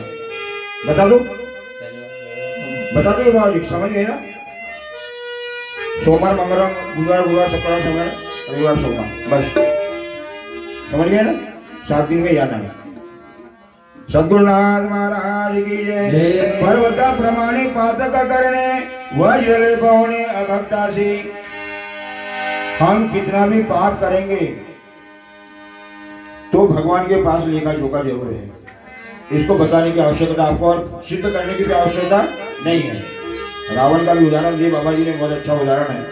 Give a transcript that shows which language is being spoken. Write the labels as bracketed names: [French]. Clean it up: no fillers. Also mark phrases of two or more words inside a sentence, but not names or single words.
[Hindi] बता दो बाबा जी, समझ गए ना? सोमवार मंगलवार बुधवार शुक्रवार शनिवार रविवार सोमवार, बस समझ गए ना? 7 दिन में जाना है। सद्गुरुनाथ महाराज की जय। [Marathi] पर्वता प्रमाणे पातक करने वज्र पवने अभक्तासी। [Hindi] हम कितना भी पाप करेंगे तो भगवान के पास लेकर जोका जरूर है। इसको बताने की आवश्यकता आपको और सिद्ध करने की भी आवश्यकता नहीं है। रावण का भी उदाहरण दिए बाबा जी ने, बहुत अच्छा उदाहरण है।